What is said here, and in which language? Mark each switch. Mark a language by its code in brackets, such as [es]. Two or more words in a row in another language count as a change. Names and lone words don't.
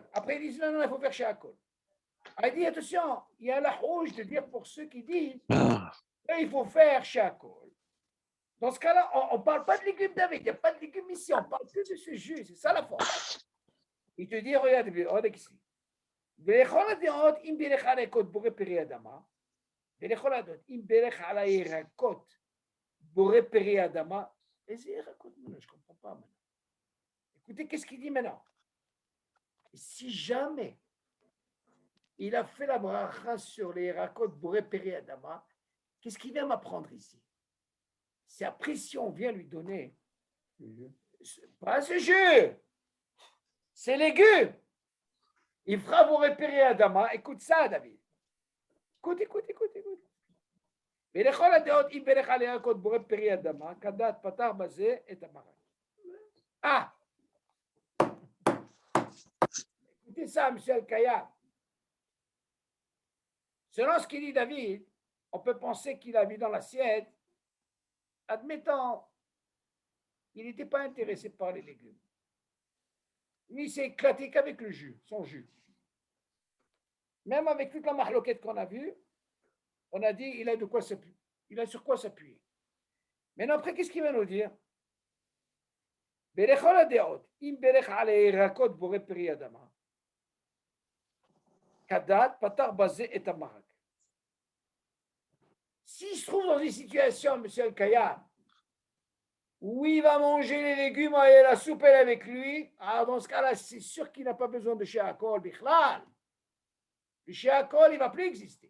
[fr] Après, ils disent, non, il faut faire She'akol. Il dit, attention, il y a la rouge de dire pour ceux qui disent, il faut faire She'akol. Dans ce cas-là, on ne parle pas de légumes, David. Il n'y a pas de légumes ici, on parle que de ce jus. C'est ça la force. Il te dit, regarde ici. [he] ולכל הדעות, אם בירך על הירקות בורא פרי אדמה, ולכל הדעות, אם בירך על הירקות בורא פרי אדמה, איזה ירקות? [fr] Je ne comprends pas maintenant. Écoutez, qu'est-ce qu'il dit maintenant? Si jamais il a fait la bracha sur les [he] ירקות בורא פרי אדמה, [fr] qu'est-ce qu'il vient m'apprendre ici? C'est après si on vient lui donner, pas ce jus, c'est légumes. Il fera [he] בורא פרי אדמה. [fr] Écoute ça, David. Écoute. [he] ולכל הדעות, אם ברך על ירקות בורא פרי אדמה, כדת פתר בזה את המרק. [fr] Écoutez ça, M. El-Kayam. Selon ce qu'il dit David, on peut penser qu'il a mis dans l'assiette, admettons, il n'était pas intéressé par les légumes. Mais il s'est éclaté qu'avec le jus, son jus. même avec toute la mahloquette qu'on a vue, on a dit il a de quoi s'appuyer. Il a sur quoi s'appuyer. Maintenant, après, qu'est-ce qu'il va nous dire? [he] ולכל הדעות, אם בירך על ירקות בורא פרי אדמה, כדת פטר בזה את המרק. [fr] S'il se trouve dans une situation, monsieur Al-Kayam, où il va manger les légumes et la soupe elle est avec lui, alors dans ce cas-là, c'est sûr qu'il n'a pas besoin de [he] שהכל, בכלל. [fr] Le Sheakol, il ne va plus exister.